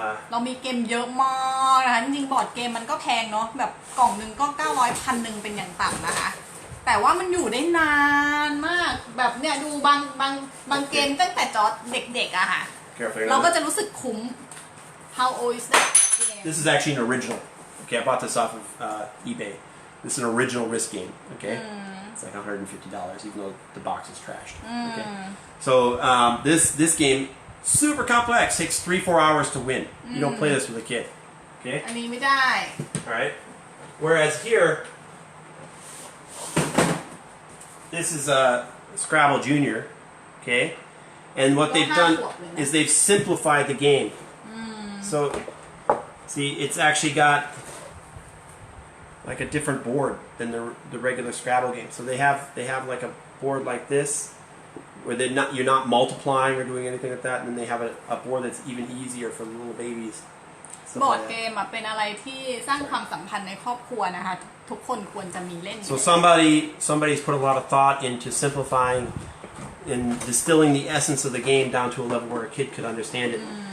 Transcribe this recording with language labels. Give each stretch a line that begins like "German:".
Thai: เรามีเกมเยอะมากนะคะจริงๆบอร์ดเกมมันก็แพงเนาะแบบกล่องหนึ่งก็900 1,000เป็นอย่างต่ำนะคะแต่ว่ามันอยู่ได้นานมากแบบเนี่ยดูบางเกมตั้งแต่จอร์จเด็กๆอะค่ะ เราก็จะรู้สึกคุ้ม
English: How old is that game? This is actually an original. Okay, I bought this off of eBay. This is an original Risk game. Okay, it's like $150, even though the box is trashed. Okay, so this game super complex, takes 3-4 hours to win. You don't play this with a kid. Okay.
Thai: อันนี้ไม่ได้
English: All right. Whereas here, this is Scrabble Junior. Okay, and what they've done is they've simplified the game. So, see, it's actually got like a different board than the regular Scrabble game. So they have like a board like this, where you're not multiplying or doing anything like that, and then they have a board that's even easier for little babies.
Thai: บอร์ดเกมเป็นอะไรที่สร้างความสัมพันธ์ในครอบครัวนะคะทุกคนควรจะมีเล่น
English: So somebody's put a lot of thought into simplifying and distilling the essence of the game down to a level where a kid could understand it.